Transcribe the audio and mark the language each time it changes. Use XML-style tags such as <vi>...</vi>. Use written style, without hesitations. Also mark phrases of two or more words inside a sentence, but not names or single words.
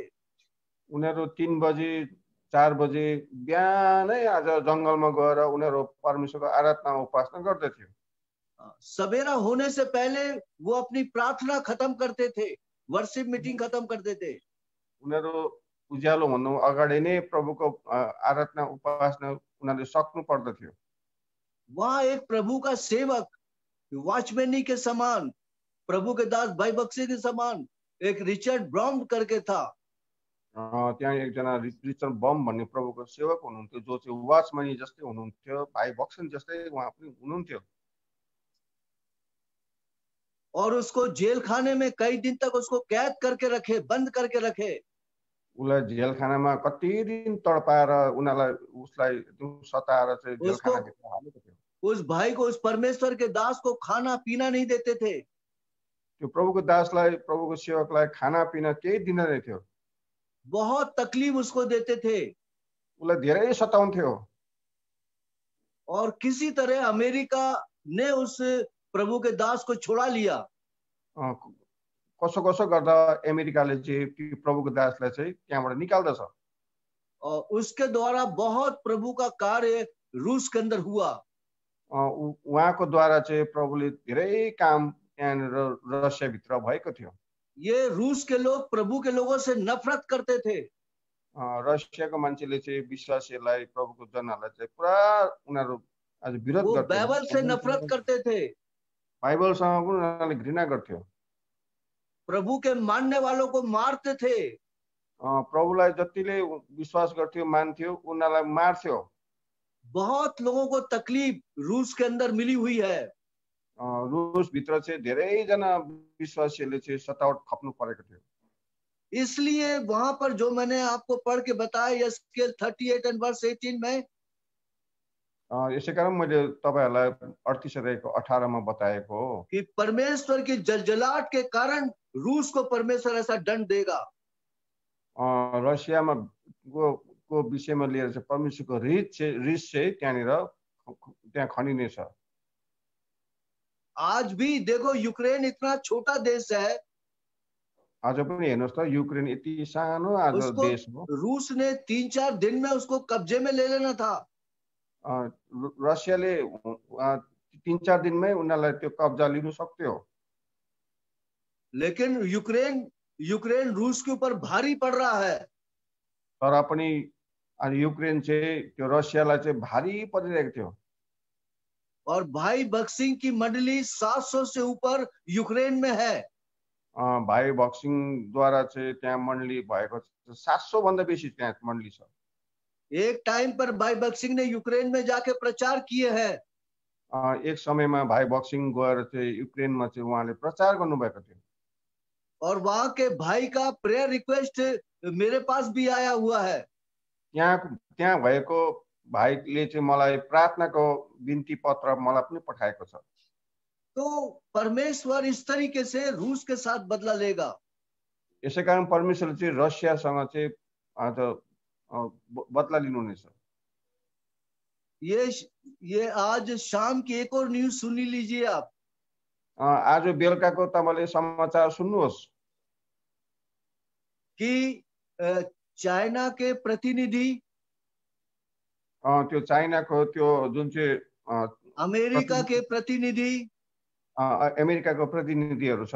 <ne>उनीहरू 3 बजे 4 बजे बिहानै आज जङ्गलमा गएर उनीहरू परमेश्वरको आराधना उपासना गर्दथ्यो।</ne> <hi>सवेरा होने से पहले वो अपनी प्रार्थना खत्म करते थे,</hi> <en>worship meeting</en> <hi>खत्म करते थे।</hi> <ne>उनीहरू उज्यालो भन्नु अगाडि नै प्रभुको आराधना उपासना उनीहरूले सक्नु पर्दथ्यो।</ne> <hi>वहां एक प्रभु का सेवक वॉचमैनी के समान, प्रभु के दास भाई बक्से के समान एक रिचर्ड ब्राउन करके था।</hi> <ne>त्यहाँ एकजना रिचर्ड बम भन्ने प्रभुको सेवक हुनुहुन्थ्यो, जो चाहिँ वाचमैनी जस्तै हुनुहुन्थ्यो, भाइ बक्सन जस्तै उहाँ पनि हुनुहुन्थ्यो।</ne> <hi>और उसको जेल खाने में कई दिन तक उसको कैद करके रखे, बंद करके रखे।</hi> <ne>उसलाई जेलखानामा कति दिन तडपाएर उनीहरूलाई उसलाई सताएर चाहिँ जेलखानाभित्र हालेको थियो।</ne> <hi>उस भाई को, उस परमेश्वर के दास को खाना पीना नहीं देते थे।</hi> <ne>त्यो प्रभुको दासलाई, प्रभुको सेवकलाई खाना पिना केही दिँदैन थियो।</ne> <hi>बहुत तकलीफ उसको देते थे।</hi> <ne>उसलाई धेरै सताउँथ्यो।</ne> <hi>और किसी तरह अमेरिका ने उस प्रभु के दास को छुड़ा लिया।</hi> <ne>कसो कसो गर्दा अमेरिकाले चाहिँ प्रभुको दासलाई चाहिँ त्यहाँबाट निकाल्दछ।</ne> <hi>और उसके द्वारा बहुत प्रभु का कार्य रूस के अंदर हुआ।</hi> <ne>उहाँको द्वारा चाहिँ प्रभुले धेरै काम त्यहाँनिर रसियाभित्र भएको थियो।</ne> <hi>ये रूस के लोग प्रभु के लोगों से नफरत करते थे।</hi> <ne>रसियाको मान्छेले चाहिँ विश्वासीहरूलाई, प्रभुको जनहरूलाई चाहिँ पुरा उनीहरू आज विरोध</ne> <hi>वो</hi> <ne>गर्थ्यो।</ne> <hi>बाइबल से नफरत करते थे,</hi> <ne>बाइबलसँग पनि उनीहरूले घृणा गर्थ्यो।</ne> <hi>प्रभु के मानने वालों को मारते थे।</hi> <ne>प्रभुलाई जतिले विश्वास गर्थ्यो, मान्थ्यो, उनीहरूलाई मार्थ्यो।</ne> <hi>बहुत लोगों को तकलीफ रूस के अंदर मिली हुई है।</hi> <ne>रूस भित्र चाहिँ धेरैजना विश्वासीहरूले चाहिँ सतावट खप्नु परेको थियो।</ne> <hi>इसलिए वहां पर जो मैंने आपको पढ़ के बताया यस्केल 38</hi> <en>and verse</en> <hi>18 में,</hi> <ne>यसै कारण मैले तपाईहरुलाई 38 अध्यायको 18 मा बताएको हो</ne> <hi>कि परमेश्वर की जलजलाहट के कारण रूस को परमेश्वर ऐसा दंड देगा।</hi> <ne>रसियामा को विषयमा लिएर चाहिँ परमेश्वरको रिस चाहिँ त्यहाँ खनिनेछ।</ne> <hi>आज भी देखो यूक्रेन इतना छोटा देश है,</hi> <ne>आज पनि हेर्नुस् त युक्रेन यति सानो आज देश हो।</ne> <hi>रूस ने 3-4 दिन में उसको कब्जे में ले लेना था।</hi> <ne>रसियाले 3-4 दिनमै उनीहरूलाई त्यो कब्जा लिनु सक्थ्यो।</ne> <hi>लेकिन यूक्रेन रूस के ऊपर भारी पड़ रहा है।</hi> <ne>तर पनि युक्रेन चाहिँ त्यो रसियालाई चाहिँ भारी परिरहेको थियो।</ne> <hi>और भाई बक्सिंग की मंडली 700 से ऊपर यूक्रेन में है।</hi> <ne>भाइ बक्सिङ द्वारा चाहिँ त्यहाँ मण्डली भएको छ, 700 भन्दा बेसी त्यहाँ मण्डली छ।</ne> <hi>एक टाइम पर भाई बक्सिंग ने यूक्रेन में जाके प्रचार किए हैं।</hi> <ne>एक समयमा भाइ बक्सिङ गएर चाहिँ युक्रेनमा चाहिँ उहाँले प्रचार गर्नुभएको थियो।</ne> <hi>और वहां के भाई का</hi> <en>prayer request</en> <hi>मेरे पास भी आया हुआ है।</hi> <ne>त्यहाँ भएको भाइले चाहिँ मलाई प्रार्थनाको बिन्ती पत्र मलाई पनि पठाएको छ।</ne> <hi>तो परमेश्वर इस तरीके से रूस के साथ बदला लेगा।</hi> <ne>यसै कारण परमेश्वरले चाहिँ रसियासँग चाहिँ आज बदला लिनुहुनेछ।</ne> <hi>ये आज शाम की एक और न्यूज सुनी लीजिए आप।</hi> <ne>आज बेलुकाको तपाईले समाचार सुन्नुहोस्</ne> <hi>कि चाइना के प्रतिनिधि,</hi> <ne>त्यो चाइनाको त्यो जुन चाहिँ</ne> <hi>अमेरिका के प्रतिनिधि,</hi> <ne>अमेरिकाको प्रतिनिधिहरू छ,</ne>